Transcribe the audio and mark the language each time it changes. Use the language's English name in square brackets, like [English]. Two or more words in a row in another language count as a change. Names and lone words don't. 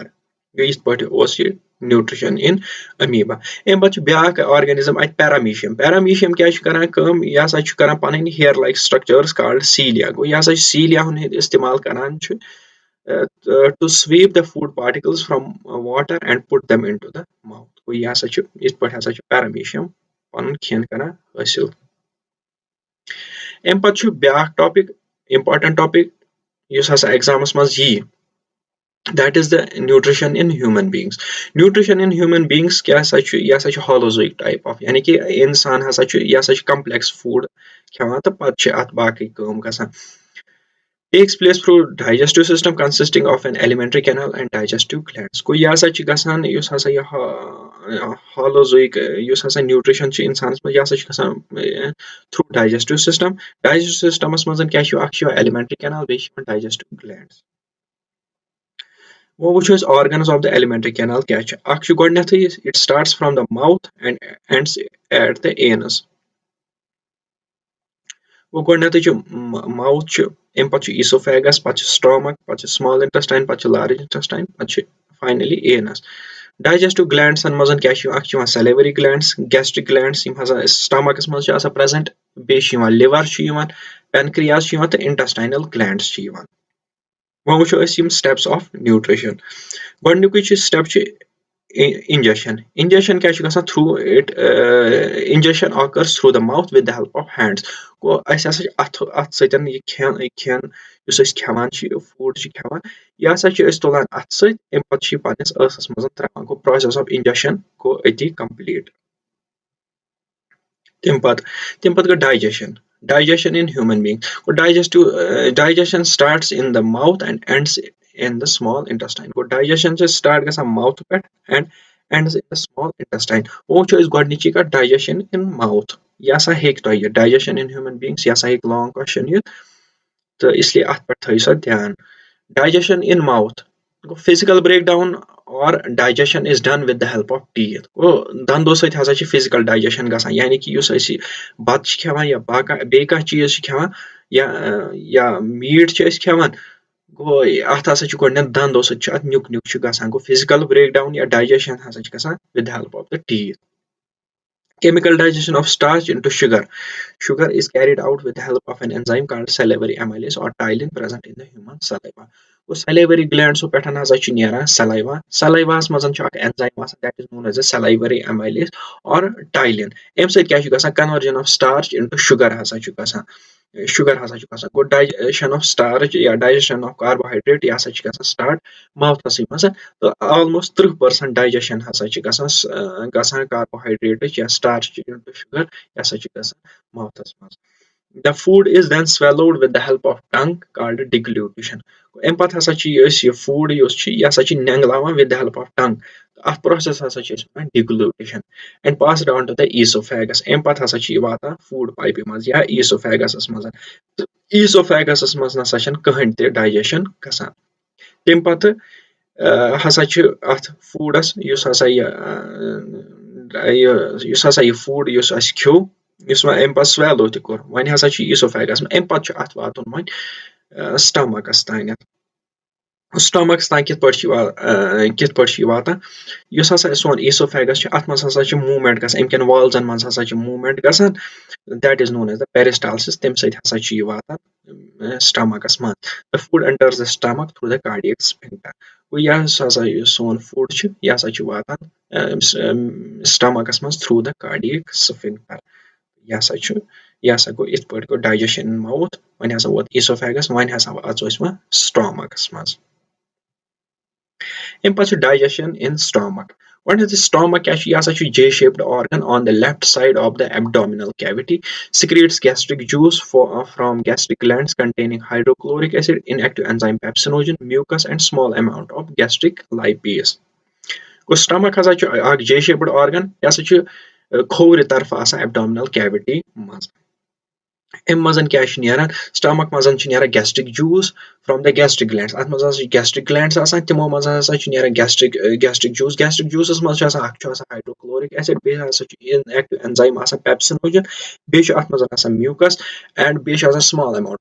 [Kashmiri] یِتھ پٲٹھۍ اوس یہِ [English] nutrition in amoeba. [Kashmiri] اَمہِ پَتہٕ چھُ بیاکھ آرگینِزم اَتہِ پیرامیٖشیم کیاہ چھُ کران کٲم یہِ ہسا چھُ کران پَنٕنۍ [English] hair like structures called cilia. [Kashmiri] گوٚو یہِ ہسا چھُ سیٖلیا ہُنٛد اِستعمال کران چھُ [English] to sweep the food particles from water and put them into the mouth. [Kashmiri] گوٚو یہِ ہسا چھُ یِتھ پٲٹھۍ ہسا چھُ پیرامیٖشیم پَنُن کھٮ۪ن کران حٲصِل. اَمہِ پَتہٕ چھُ بیاکھ [English] topic important topic [Kashmiri] یُس ہسا ایگزامَس منٛز یِیہِ [English] that is the nutrition in human beings. nutrition in human beings [Kashmiri] کیاہ ہسا چھُ یہِ ہسا چھُ [English] holozoic type of [Kashmiri] یعنی کہِ اِنسان ہسا چھُ یہِ ہسا چھُ [English] complex food [Kashmiri] کھٮ۪وان تہٕ پَتہٕ چھِ اَتھ باقٕے کٲم گژھان. [English] takes place through digestive system consisting of an alimentary canal and digestive glands. [Kashmiri] گوٚو یہِ ہسا چھُ گژھان یُس ہسا یہِ ہالوزویک یُس ہسا نیوٗٹرِشن چھُ اِنسانس منٛز یہِ ہسا چھُ گژھان [English] through digestive system. digestive systems [Kashmiri] منٛز کیاہ چھُ اکھ چھُ یِوان [English] alimentary canal [Kashmiri] بیٚیہِ چھِ یِوان [English] digestive glands. [Kashmiri] وۄنۍ وٕچھو أسۍ [English] organs of the alimentary canal [Kashmiri] کیاہ چھُ. اکھ چھُ گۄڈٕنیتھٕے [English] it starts from the mouth and ends at the anus. [Kashmiri] گوٚو گۄڈٕنیتھٕے چھُ ماوُتھ چھُ اَمہِ پَتہٕ چھُ ایٖسوفیگس پَتہٕ چھُ سٹامک پَتہٕ چھُ [English] small intestine [Kashmiri] پَتہٕ چھُ [English] large intestine [Kashmiri] پَتہٕ چھُ [English] finally anus. digestive glands [Kashmiri] منٛز کیاہ چھُ اکھ چھُ یِوان [English] salivary glands gastric glands [Kashmiri] یِم ہسا سٹامکس منٛز چھِ آسان پریزنٹ. بیٚیہِ چھُ یِوان لِور چھُ یِوان پینکریاز چھُ یِوان تہٕ [English] intestinal glands [Kashmiri] چھِ یِوان. وۄنۍ وٕچھو أسۍ یِم [English] steps of nutrition. [Kashmiri] گۄڈٕنیُکُے چھُ سٹیپ چھُ ingestion. [English] Ingestion [Kashmiri] کیاہ چھُ گژھان [English] through it ingestion occurs through the mouth with the help of hands. [Kashmiri] گوٚو اَسہِ ہسا چھُ اَتھ سۭتۍ یہِ کھٮ۪ن یُس أسۍ کھٮ۪وان چھِ یہِ فوٗڈ چھِ کھٮ۪وان یہِ ہسا چھِ أسۍ تُلان اَتھٕ سۭتۍ اَمہِ پَتہٕ چھِ یہِ پَنٕنِس ٲسس منٛز تراوان. گوٚو [English] process of ingestion [Kashmiri] گوٚو أتی کمپلیٖٹ. تَمہِ پَتہٕ گوٚو [English] digestion in human being. Digestion starts in the mouth and ends in the small intestine. [Kashmiri] گوٚو ڈایجسشن چھِ سٹارٹ گژھان ماوُتھ پٮ۪ٹھ [English] and ends in the small intestine. [Kashmiri] وۄنۍ وٕچھو أسۍ گۄڈٕنِچی کَتھ [English] digestion in mouth. [Kashmiri] یہِ ہسا ہیٚکہِ تۄہہِ یہِ [English] digestion in human beings [Kashmiri] یہِ ہسا ہیٚکہِ [English] long question [Kashmiri] یِتھ تہٕ اس لیے اَتھ پٮ۪ٹھ تھٲیِو سا دھیان. [English] digestion in mouth گوٚو physical breakdown or digestion is done with the help of teeth. [Kashmiri] گوٚو دنٛدو سۭتۍ ہسا چھِ [English] physical digestion [Kashmiri] گژھان یعنی کہِ یُس أسۍ یہِ بتہٕ چھِ کھٮ۪وان یا بیٚیہِ کانٛہہ چیٖز چھِ کھٮ۪وان یا میٖٹ چھِ أسۍ کھٮ۪وان گوٚو اَتھ ہسا چھُ گۄڈٕنیتھ دنٛدو سۭتۍ چھُ اَتھ نیُک چھُ گژھان. گوٚو [English] physical breakdown [Kashmiri] یا ڈایجسشن ہسا چھِ گژھان [English] with the help of the teeth. Chemical digestion of starch into sugar. Sugar is carried out with the help of an enzyme called salivary amylase or ptyalin present in the human saliva. Salivary glands [Kashmiri] پٮ۪ٹھ ہسا چھُ نیران [English] saliva. Saliva [Kashmiri] ہس منٛز چھُ اکھ [English] enzyme آسان that is known as a salivary amylase or ptyalin. [Kashmiri] اَمہِ سۭتۍ کیاہ چھُ گژھان [English] conversion of starch into sugar [Kashmiri] ہسا چھُ گژھان. گوٚو [English] digestion of starch [Kashmiri] یا [English] digestion of carbohydrate [Kashmiri] یہِ ہسا چھُ گژھان start ماوتھسٕے منٛز تہٕ [English] almost 30% digestion [Kashmiri] ہسا چھِ گژھان [English] carbohydrate یا starch into sugar [Kashmiri] یہِ ہسا چھُ گژھان ماوتھس منٛز. [English] The food is then swallowed with the help of tongue called deglutition. [Kashmiri] اَمہِ پَتہٕ ہسا چھِ أسۍ یہِ فوٗڈ یُس چھُ یہِ ہسا چھِ نینگلاوان [English] with the help of tongue. [Kashmiri] اَتھ پروسیس ہسا چھِ أسۍ وَنان [English] deglutition and passed on to the esophagus. [Kashmiri] اَمہِ پَتہٕ ہسا چھِ یہِ واتان فوٗڈ پایپہِ منٛز یا esophagus منٛز. esophagus منٛز نسا چھنہٕ کٕہٕنۍ تہِ ڈایجسشن گژھان. تَمہِ پَتہٕ ہسا چھِ اَتھ فوٗڈس یُس ہسا یہِ فوٗڈ یُس اَسہِ کھیوٚو یُس وۄنۍ اَمہِ پَتہٕ سویلو تہِ کوٚر وۄنۍ ہسا چھُ esophagus اَمہِ پَتہٕ چھُ اَتھ واتُن وۄنۍ سٹامکس تانٮ۪تھ. سٹامکس تانۍ کِتھ پٲٹھۍ چھُ یہِ واتان یُس ہسا سون esophagus چھُ اَتھ منٛز ہسا چھِ موٗمینٹ گژھان اَمہِ کٮ۪ن والزن منٛز ہسا چھِ موٗمینٹ گژھان [English] that is known as the peristalsis. [Kashmiri] تَمہِ سۭتۍ ہسا چھُ یہِ واتان سٹامکس منٛز. [English] the food enters the stomach through the cardiac sphincter. [Kashmiri] گوٚو یُس ہسا یہِ سون فوڈ چھُ یہِ ہسا چھُ واتان سٹامکس منٛز [English] through the cardiac sphincter. [Kashmiri] یہِ ہسا گوٚو یِتھ پٲٹھۍ گوٚو [English] digestion in mouth [Kashmiri] وۄنۍ ہسا ووت esophagus وۄنۍ ہسا اژو أسۍ وۄنۍ سٹامکس منٛز. اَمہِ پَتہٕ چھُ [English] digestion in stomach. گۄڈٕنیتھٕے stomach [Kashmiri] کیاہ چھُ یہِ ہسا چھُ [English] J-shaped organ on the left side of the abdominal cavity. Secretes gastric juice from gastric glands containing hydrochloric acid, inactive enzyme pepsinogen, mucus and small amount of gastric lipase. [Kashmiri] گوٚو stomach ہسا چھُ اکھ [English] J-shaped organ. [Kashmiri] یہِ ہسا چھُ کھوورِ طرفہٕ آسان [English] abdominal cavity [Kashmiri] منٛز. اَمہِ منٛز کیاہ چھُ نیران سٹمک منٛز چھُ نیران [English] gastric juice from the gastric glands [Kashmiri] اتھ منٛز ہسا چھِ [English] gastric glands [Kashmiri] آسان تِمو منٛز ہسا چھُ نیران [English] gastric juice [Kashmiri] منٛز چھُ آسان اکھ چھُ آسان [English] hydrochloric acid [Kashmiri] بیٚیہِ ہسا چھُ [English] inactive enzyme [Kashmiri] آسان پیپسِنوجن بیٚیہِ چھُ اَتھ منٛز آسان [English] mucus and [Kashmiri] بیٚیہِ چھُ آسان [English] small amount